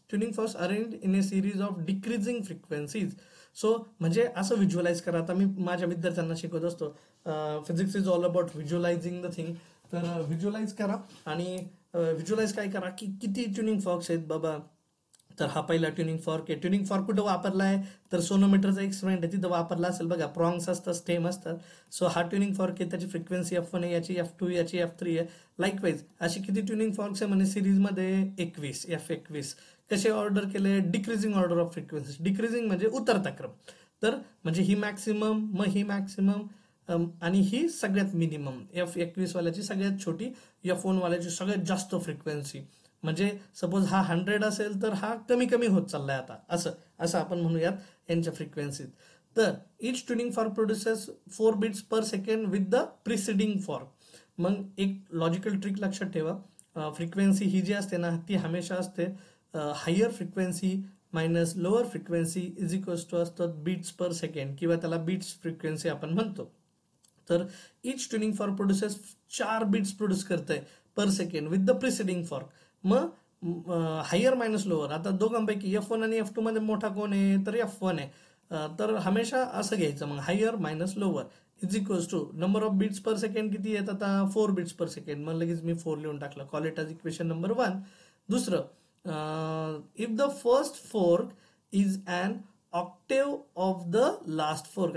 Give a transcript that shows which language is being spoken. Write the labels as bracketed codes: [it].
[en] Tuning forks arrange in a series of decreasing frequencies. [mr] So म्हणजे असं visualise करा. आता मी माझ्या विद्यार्थ्यांना शिकवत असतो, [en] Physics is all about visualizing the thing. [mr] तर व्हिज्युअलाइज करा आणि व्हिज्युअलाइज काय करा की किती ट्युनिंग फॉर्क्स आहेत बाबा. तर हा पहिला ट्युनिंग फॉर्क आहे. ट्युनिंग फॉर्क कुठं वापरला आहे, तर सोनोमीटरचा एक्सपेरिमेंट आहे तिथं वापरला असेल बघा. प्रॉंग्स असतात, स्टेम असतात. सो हा ट्युनिंग फॉर्क आहे, त्याची फ्रिक्वेन्सी F1 आहे, याची F2, याची F3 आहे. लाईकवाईज अशी किती ट्युनिंग फॉर्क्स आहे म्हणजे सिरीजमध्ये 21, F21. कसे ऑर्डर केले, decreasing order of frequency. Decreasing म्हणजे उतरता क्रम. तर म्हणजे ही मॅक्सिमम, मग ही मॅक्सिमम आणि ही सगळ्यात मिनिमम. F21 वाल्याची सगळ्यात छोटी, F1 वाल्याची सगळ्यात जास्त फ्रिक्वेन्सी. म्हणजे सपोज हा 100 असेल तर हा कमी कमी होत चाललाय आता, असं आपण म्हणूयात यांच्या फ्रिक्वेन्सीत. [en] तर each tuning fork produces 4 beats per second with the preceding fork. [mr] मग एक लॉजिकल ट्रिक लक्षात ठेवा, फ्रिक्वेन्सी ही जी असते ना ती हमेशा असते higher frequency minus lower frequency is equals to असतात बीट्स पर सेकंड किंवा त्याला बीट्स फ्रिक्वेन्सी आपण म्हणतो. [en] तर each tuning fork produces 4 beats produce करते per second with the preceding fork. [mr] मग हायर मायनस लोअर, आता दोघांपैकी F1 आणि F2 मध्ये मोठा कोण आहे, तर F1 आहे. तर हमेशा असं घ्यायचं. मग higher minus lower is equals to number of beats per second किती आहेत आता, 4 बीट्स पर सेकंड. मग लगेच मी 4 लिहून टाकलं. [en] Call it as equation number 1. दुसरं, if the first fork is an octave of the last fork.